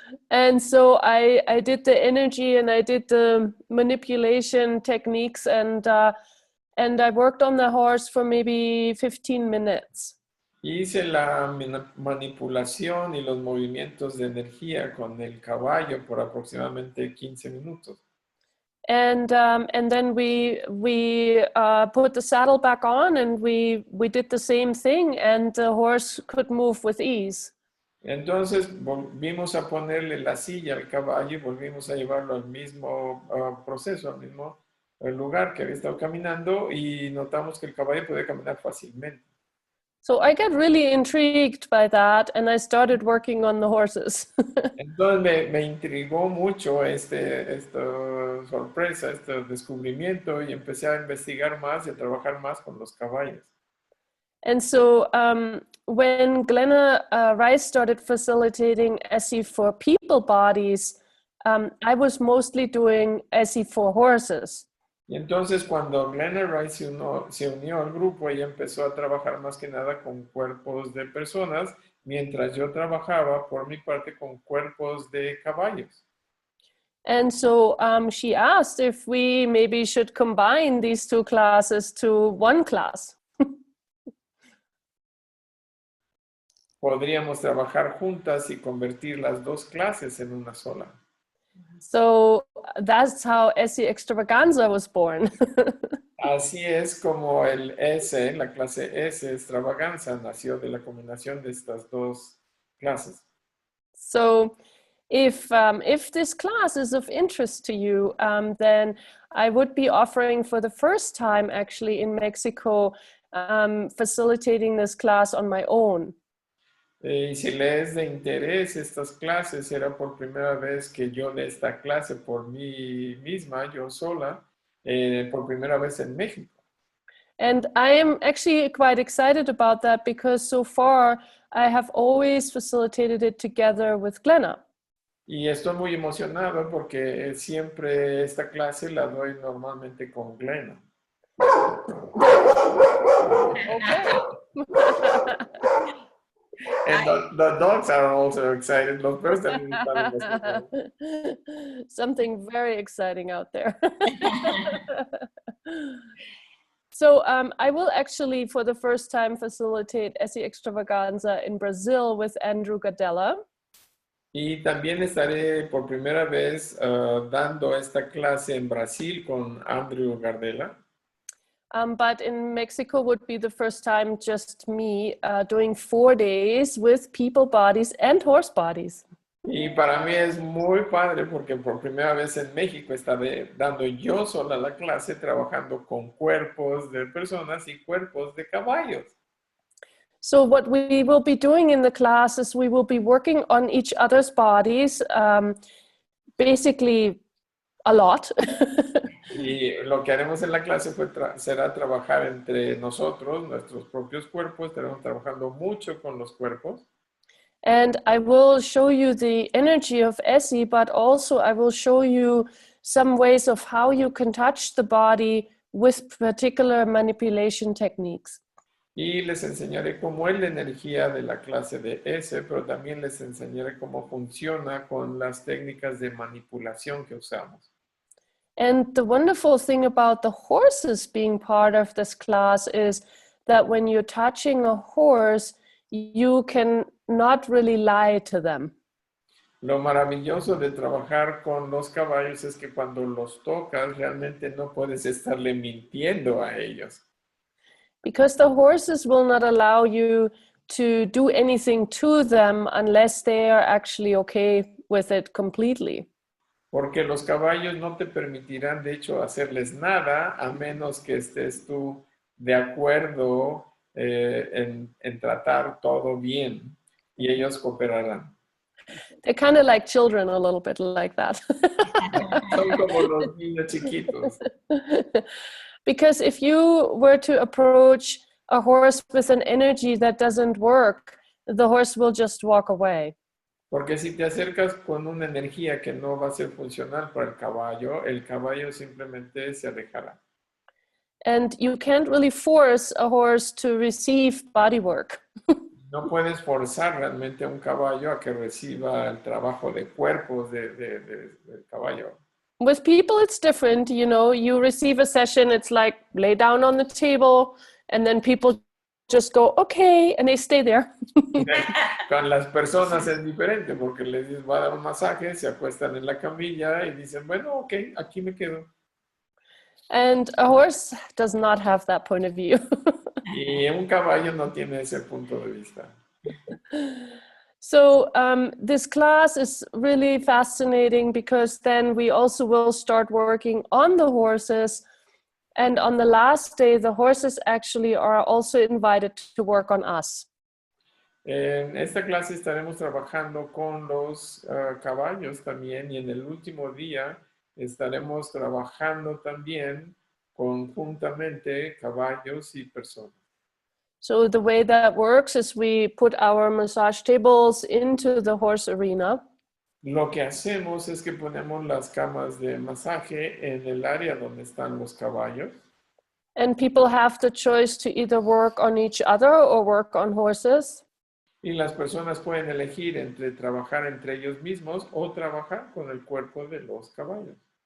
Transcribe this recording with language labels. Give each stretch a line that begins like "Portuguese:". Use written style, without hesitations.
English: And so I did the energy and I did the manipulation techniques and I worked on the horse for maybe 15 minutes.
Spanish: Hice la manipulación y los movimientos de energía con el caballo por aproximadamente 15 minutos.
English: And then we put the saddle back on and we did the same thing and the horse could move with ease.
Spanish: Entonces volvimos a ponerle la silla al caballo y volvimos a llevarlo al mismo proceso, al mismo lugar que había estado caminando y notamos que el caballo podía caminar fácilmente.
English: So I got really intrigued by that and I started working on the horses.
Spanish: Entonces me intrigó mucho esta sorpresa, este descubrimiento y empecé a investigar más y a trabajar más con los caballos.
English: And so when Glenna Rice started facilitating ESSE for people bodies, I was mostly doing ESSE for horses.
Spanish: Y entonces cuando Glenna Rice se unió al grupo, ella empezó a trabajar más que nada con cuerpos de personas, mientras yo trabajaba por mi parte con cuerpos de caballos.
English: And so she asked if we maybe should combine these two classes to one class.
Spanish: Podríamos trabajar juntas y convertir las dos clases en una sola.
English: So that's how ESSE Extravaganza was born.
Spanish: Así es como el ESSE, la clase ESSE Extravaganza, nació de la combinación de estas dos clases.
English: So if this class is of interest to you, then I would be offering for the first time actually in Mexico, facilitating this class on my own.
Spanish: Y si le es de interés estas clases, será por primera vez que yo dé esta clase por mí misma, yo sola, por primera vez en México.
English: And I am actually quite excited about that because so far I have always facilitated it together with Glenna.
Spanish: Y estoy muy emocionado porque siempre esta clase la doy normalmente con Glenna.
English: Okay. And the dogs are also excited.
Spanish: Los perros también están emocionados.
English: Something very exciting out there. So I will actually, for the first time, facilitate ESSE Extravaganza in Brazil with Andrew Gadella.
Spanish: Y también estaré por primera vez dando esta clase en Brasil con Andrew Gardella.
English: But in Mexico would be the first time just me doing 4 days with people bodies and horse bodies.
Spanish: Y para mí es muy padre porque por primera vez en México estaré dando yo sola la clase trabajando con cuerpos de personas y cuerpos de caballos.
English: So what we will be doing in the class is we will be working on each other's bodies, basically a lot.
Spanish: Y lo que haremos en la clase será trabajar entre nosotros, nuestros propios cuerpos. Estaremos trabajando mucho con los cuerpos.
English: And I will show you the energy of ESSE, but also I will show you some ways of how you can touch the body with particular manipulation techniques.
Spanish: Y les enseñaré cómo es la energía de la clase de ESSE, pero también les enseñaré cómo funciona con las técnicas de manipulación que usamos.
English: And the wonderful thing about the horses being part of this class is that when you're touching a horse, you can not really lie to them.
Spanish: Lo maravilloso de trabajar con los caballos es que cuando los tocas realmente no puedes estarle mintiendo a ellos.
English: Because the horses will not allow you to do anything to them unless they are actually okay with it completely.
Spanish: Porque los caballos no te permitirán, de hecho, hacerles nada a menos que estés tú de acuerdo en tratar todo bien y ellos cooperarán.
English: They're kind of like children a little bit like that.
Spanish: Son como los niños chiquitos.
English: Because if you were to approach a horse with an energy that doesn't work, the horse will just walk away.
Spanish: Porque si te acercas con una energía que no va a ser funcional para el caballo simplemente se alejará.
English: And you can't really force a horse to receive body work.
Spanish: No puedes forzar realmente a un caballo a que reciba el trabajo de cuerpos del caballo.
English: With people, it's different. You know, you receive a session, it's like lay down on the table, and then people just go, okay, and they stay there.
Spanish: Con las personas es diferente porque les dices, va a dar un masaje, se acuestan en la camilla y dicen, bueno, ok, aquí me quedo.
English: And a horse does not have that point of view.
Spanish: Y un caballo no tiene ese punto de vista.
English: So this class is really fascinating because then we also will start working on the horses. And on the last day, the horses actually are also invited to work on us.
Spanish: En esta clase estaremos trabajando con los caballos también y en el último día estaremos trabajando también conjuntamente caballos y personas.
English: So the way that works is we put our massage tables into the horse arena.
Spanish: Lo que hacemos es que ponemos las camas de masaje en el área donde están los caballos.
English: And people have the choice to either work on each other or work on horses.
Spanish: Y las personas pueden elegir entre trabajar entre ellos mismos o trabajar con el cuerpo de los caballos.